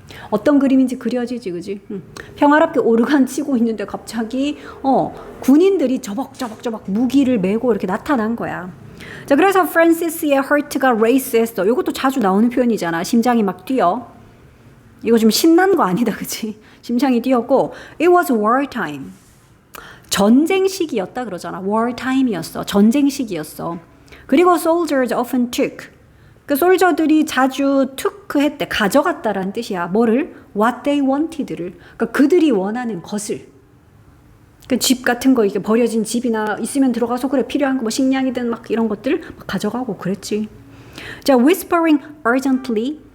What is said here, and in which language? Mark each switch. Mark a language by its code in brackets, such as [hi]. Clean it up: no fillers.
[ko] 어떤 그림인지 그려지지, 그지? 평화롭게 오르간 치고 있는데 갑자기 군인들이 저벅저벅 무기를 메고 이렇게 나타난 거야. 자, 그래서 프란시스의 heart가 race 했어. 이것도 자주 나오는 표현이잖아. 심장이 막 뛰어. 이거 좀 신난 거 아니다, 그치? 심장이 뛰었고 [en] it was wartime. [ko] 전쟁 시기였다 그러잖아. wartime이었어. 전쟁 시기였어. 그리고 [en] soldiers often took. [ko] 그 솔저들이 자주 took 했대. 가져갔다라는 뜻이야. 뭐를? [en] what they wanted [ko] 를. 그러니까 그들이 원하는 것을. 그 집 같은 거 이게 버려진 집이나 있으면 들어가서 그래 필요한 거 뭐 식량이든 막 이런 것들 막 가져가고 그랬지. [en] 자, whispering urgently.